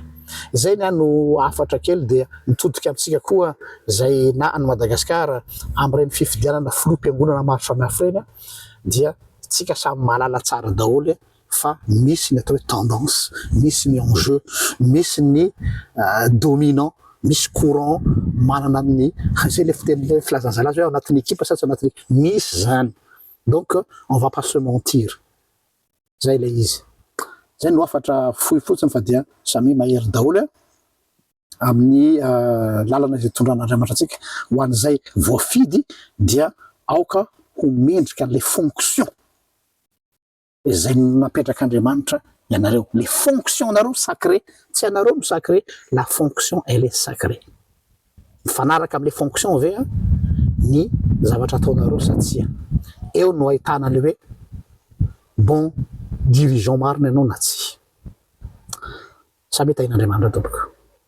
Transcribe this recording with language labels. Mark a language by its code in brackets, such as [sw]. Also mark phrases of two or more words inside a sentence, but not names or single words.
[mg] Zay no afatra kely dia mitodika amintsika koa zay na any Madagasikara am'ireny fifidianana filoham-piangonana maro samihafa reny dia tsika samy mahalala tsara daholo fa misy ny atao hoe tendance, misy ny enjeu, misy ny dominant, misy courant manana amin'ny zay le fiteny filazanzala hoe ao anatin'ny équipe sa tsy anatin'ny misy zany. [fr] Donc on va pas se mentir. [mg] Zay le izy. Zay no afatra fohy fotsiny fa dia samy mahery daholo amin'ny lalana izay tondran'Andriamanitra antsika ho an'izay voafidy dia aoka ho mendrika [fr] les fonctions [mg] izay napetrak'Andriamanitra ianareo. [fr] Les fonctions nareo sacré, [mg] tsy anareo no [fr] sacré, la fonction elle est sacrée. [mg] Mifanaraka amin'ny fonctions ve ny zavatra ataonareo satsia eo no ahitana le hoe [fr] bon dirigeant [mg] marina ianao na tsy. Samy tain'Andriamanitra tompoko.